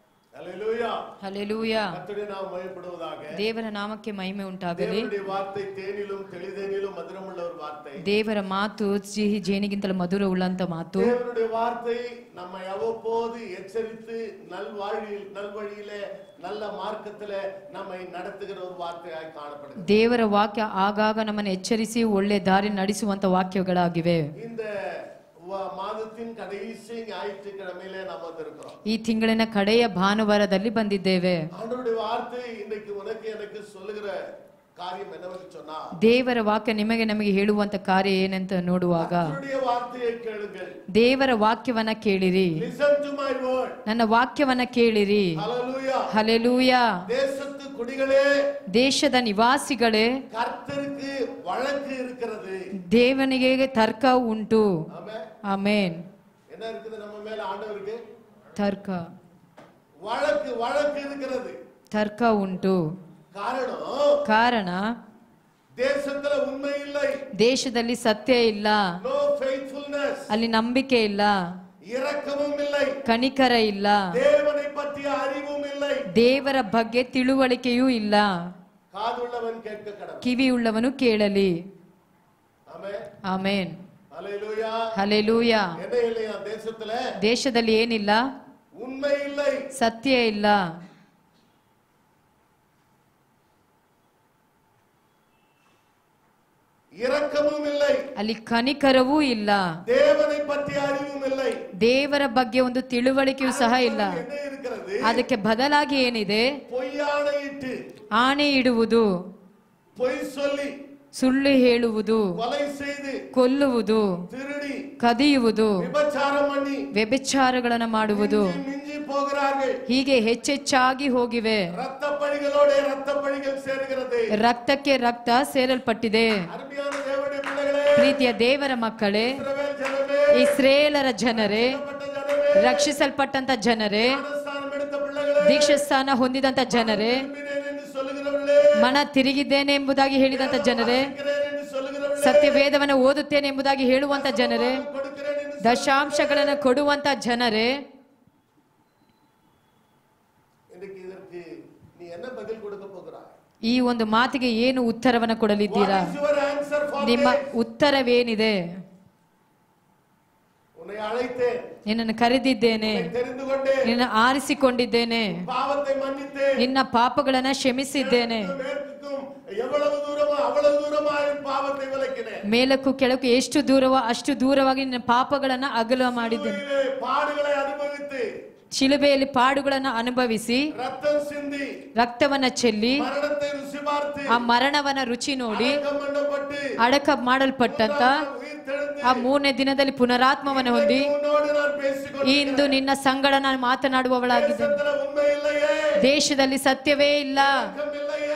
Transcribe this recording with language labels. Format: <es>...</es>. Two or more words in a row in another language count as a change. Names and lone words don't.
<ta>ஹalleluya</ta> <kn>ಹಲ್ಲೆಲೂಯಾ.</kn> <ta>கர்த்தருடைய நாமம் மகிமைப்படுவதாக.</ta> <kn>ದೇವರ ನಾಮಕ್ಕೆ ಮಹಿಮೆ ಉಂಟಾಗಲಿ.</kn> <ta>தேவனுடைய வார்த்தை தேனிலும் தெளிதேனிலும் மதுரமுள்ள ஒரு வார்த்தை.</ta> <kn>ದೇವರ ಮಾತು ಸಿಹಿ ಜೇನಿಗಿಂತಲೂ ಮಧುರವುಳ್ಳಂತ ಮಾತು.</kn> <ta>தேவனுடைய வார்த்தை நம்மை அவ்வப்போது எச்சரித்து நல்வழியிலே நல்ல மார்க்கத்திலே நம்மை நடத்துகிற ஒரு வார்த்தையாய் காணப்படுகிறது.</ta> <kn>ದೇವರ ವಾಕ್ಯ ಆಗಾಗ ನಮ್ಮನ್ನು ಎಚ್ಚರಿಸಿ ಒಳ್ಳೆ ದಾರಿ ನಡೆಸುವಂತ ವಾಕ್ಯಗಳಾಗಿವೆ.</kn> <ta>இந்த மாதத்தின் கடைசி ஞாயிற்றுக்கிழமையிலே நாம் வந்திருக்கிறோம்.</ta> <kn>ಈ ತಿಂಗಳಿನ ಕಡೆಯ ಭಾನುವಾರದಲ್ಲಿ ಬಂದಿದ್ದೇವೆ.</kn> <ta>ஆண்டவருடைய வார்த்தை இன்னைக்கு உனக்கு எனக்கு சொல்லுகிற காரியம் என்னவென்று சொன்னா,</ta> <kn>ದೇವರ ವಾಕ್ಯ ನಮಗೆ ಹೇಳುವಂತ ಕಾರ್ಯ ಏನಂತ ನೋಡುವಾಗ,</kn> <ta>கர்த்தருடைய வார்த்தையை கேளுங்கள்.</ta> <kn>ದೇವರ ವಾಕ್ಯವನ್ನ ಕೇಳಿರಿ.</kn> <en>Listen to my word.</en> <kn>ನನ್ನ ವಾಕ್ಯವನ್ನ ಕೇಳಿರಿ.</kn> <en>Hallelujah.</en> <kn>ಹಲ್ಲೆಲೂಯಾ.</kn> <ta>தேசத்து குடிகளே,</ta> <kn>ದೇಶದ ನಿವಾಸಿಗಳೇ,</kn> <ta>கர்த்தருக்கு வழக்கு இருக்கிறது.</ta> <kn>ದೇವನಿಗೆ ತರ್ಕ ಉಂಟು.</kn> <ta>ஆமென்.</ta> <kn>ಆಮೇನ್.</kn> <ta>என்ன இருக்குது நம்ம மேல ஆண்டவருக்கு?</ta> <kn>ತರ್ಕ,</kn> <ta>வழக்கு இருக்கிறது.</ta> <kn>ತರ್ಕ ಉಂಟು. ಕಾರಣ</kn> <ta>ದೇಶத்துல ಉண்மை இல்லை,</ta> <kn>ದೇಶದಲ್ಲಿ ಸತ್ಯ ಇಲ್ಲ,</kn> <en>no faithfulness,</en> <kn>ಅಲ್ಲಿ ನಂಬಿಕೆ ಇಲ್ಲ,</kn> <ta>இரக்கமும் இல்லை,</ta> <kn>ಕನಿಕರ ಇಲ್ಲ,</kn> <ta>தேவனை பற்றிய அறிவும் இல்லை,</ta> <kn>ದೇವರ ಬಗ್ಗೆ ತಿಳುವಳಿಕೆಯೂ ಇಲ್ಲ.</kn> <ta>காதுள்ளவன் கேட்க கடவன்,</ta> <kn>ಕಿವಿಯುಳ್ಳವನು ಕೇಳಲಿ.</kn> <ta>ஆமென்.</ta> <kn>ಆಮೇನ್.</kn> <ta>ஹல்லேலூயா.</ta> <kn>ಹಲ್ಲೆಲೂಯಾ.</kn> <ta>என்ன இல்லையா தேசத்துல?</ta> <kn>ದೇಶದಲ್ಲಿ ಏನಿಲ್ಲ?</kn> <ta>உண்மை இல்லை,</ta> <kn>ಸತ್ಯ ಇಲ್ಲ,</kn> <ta>இரக்கமும் இல்லை,</ta> <kn>ಅಲ್ಲಿ ಕನಿಕರವೂ ಇಲ್ಲ,</kn> <ta>தேவனை பற்றிய அறிவும் இல்லை,</ta> <kn>ದೇವರ ಬಗ್ಗೆ ಒಂದು ತಿಳುವಳಿಕೆಯೂ ಸಹ ಇಲ್ಲ.</kn> <ta>என்ன இருக்கிறது?</ta> <kn>ಅದಕ್ಕೆ ಬದಲಾಗಿ ಏನಿದೆ?</kn> <ta>பொய்யாணையிட்டு,</ta> <kn>ಆಣೆ ಇಡುವುದು,</kn> <ta>பொய் சொல்லி,</ta> <kn>ಸುಳ್ಳು ಹೇಳುವುದು,</kn> <ta>கொலை செய்து,</ta> <kn>ಕೊಲ್ಲುವುದು,</kn> <ta>திருடி,</ta> <kn>ಕದಿಯುವುದು,</kn> <ta>விபச்சாரம் பண்ணி,</ta> <kn>ವ್ಯಭಿಚಾರಗಳನ್ನು ಮಾಡುವುದು,</kn> <ta>மிஞ்சி போகிறார்கள்.</ta> <kn>ಹೀಗೆ ಹೆಚ್ಚೆಚ್ಚಾಗಿ ಹೋಗಿವೆ.</kn> <ta>ரத்தப்பழிகளோட ரத்தப்பழிகள் சேருகிறது.</ta> <kn>ರಕ್ತಕ್ಕೆ ರಕ್ತ ಸೇರಲ್ಪಟ್ಟಿದೆ.</kn> <ta>அருமையான தேவனுடைய பிள்ளைகளே,</ta> <kn>ಪ್ರೀತಿಯ ದೇವರ ಮಕ್ಕಳೇ,</kn> <ta>இஸ்ரவேல் ஜனமே,</ta> <kn>ಇಸ್ರೇಲರ ಜನರೇ,</kn> <ta>ரட்சிக்கப்பட்ட ஜனமே,</ta> <kn>ರಕ್ಷಿಸಲ್ಪಟ್ಟಂತ ಜನರೇ,</kn> <ta>ஞானஸ்நானம் எடுத்த பிள்ளைகளே,</ta> <kn>ದೀಕ್ಷಾಸ್ಥಾನ ಹೊಂದಿದಂತ ಜನರೇ,</kn> <ta>திரும்பினேன் என்று சொல்லுகிறவர்களே,</ta> <kn>ಮನ ತಿರುಗಿದ್ದೇನೆ ಎಂಬುದಾಗಿ ಹೇಳಿದಂತ ಜನರೇ,</kn> <ta>வாசிக்கிறேன் என்று சொல்லுகிறவர்களே,</ta> <kn>ಸತ್ಯವೇದವನ್ನು ಓದುತ್ತೇನೆ ಎಂಬುದಾಗಿ ಹೇಳುವಂತ ಜನರೇ,</kn> <ta>கொடுக்கிறேன் என்று</ta> <kn>ದಶಾಂಶಗಳನ್ನು ಕೊಡುವಂತ ಜನರೇ,</kn> <ta>இன்னைக்கு இதற்கு நீ என்ன பதில் கொடுக்க போகிறாய்?</ta> <kn>ಈ ಒಂದು ಮಾತಿಗೆ ಏನು ಉತ್ತರವನ್ನು ಕೊಡಲಿದ್ದೀರಾ?</kn> <en>What is your answer for</en> <kn>ನಿಮ್ಮ</kn> <en>this?</en> <kn>ಉತ್ತರವೇನಿದೆ?</kn> <ta>உன்னை அழைத்தேன்,</ta> <kn>ನಿನ್ನನ್ನು ಕರೆದಿದ್ದೇನೆ,</kn> <ta>உன்னை தெரிந்து கொண்டேன்,</ta> <kn>ನಿನ್ನ ಆರಿಸಿಕೊಂಡಿದ್ದೇನೆ,</kn> <ta>பாவத்தை மன்னித்தேன்,</ta> <kn>ನಿನ್ನ ಪಾಪಗಳನ್ನ ಕ್ಷಮಿಸಿದ್ದೇನೆ,</kn> <ta>மேற்கும் எவ்வளவு தூரமோ அவ்வளவு தூரமாய் பாவத்தை விலக்கினேன்,</ta> <kn>ಮೇಲಕ್ಕೂ ಕೆಳಕ್ಕೂ ಎಷ್ಟು ದೂರವೋ ಅಷ್ಟು ದೂರವಾಗಿ ನಿನ್ನ ಪಾಪಗಳನ್ನ ಅಗಲ ಮಾಡಿದ್ದೇನೆ,</kn> <ta>சிலுவையிலே பாடுகளை அனுபவித்து,</ta> <kn>ಶಿಲುಬೆಯಲ್ಲಿ ಪಾಡುಗಳನ್ನ ಅನುಭವಿಸಿ,</kn> <ta>ரத்தம் சிந்தி,</ta> <kn>ರಕ್ತವನ್ನ ಚೆಲ್ಲಿ,</kn> <ta>மரணத்தை ருசி பார்த்து,</ta> <kn>ಆ ಮರಣವನ್ನ ರುಚಿ ನೋಡಿ,</kn> <ta>அடக்கம் பண்ணப்பட்டு,</ta> <kn>ಅಡಕ ಮಾಡಲ್ಪಟ್ಟಂತ</kn> <ta>உயிர்த்தெழுந்து,</ta> <kn>ಆ 3ನೇ ದಿನದಲ್ಲಿ ಪುನರಾತ್ಮವನ್ನು ಹೊಂದಿ,</kn> <ta>உன்னோடு நான் பேசிக்கொண்டு</ta> <kn>ಇಂದು ನಿನ್ನ ಸಂಗಡ ನಾನು ಮಾತನಾಡುವವಳಾಗಿದ್ದೇನೆ.</kn> <ta>தேசத்துல உண்மை இல்லையே,</ta> <kn>ದೇಶದಲ್ಲಿ ಸತ್ಯವೇ ಇಲ್ಲ,</kn> <ta>இரக்கம் இல்லையே,</ta>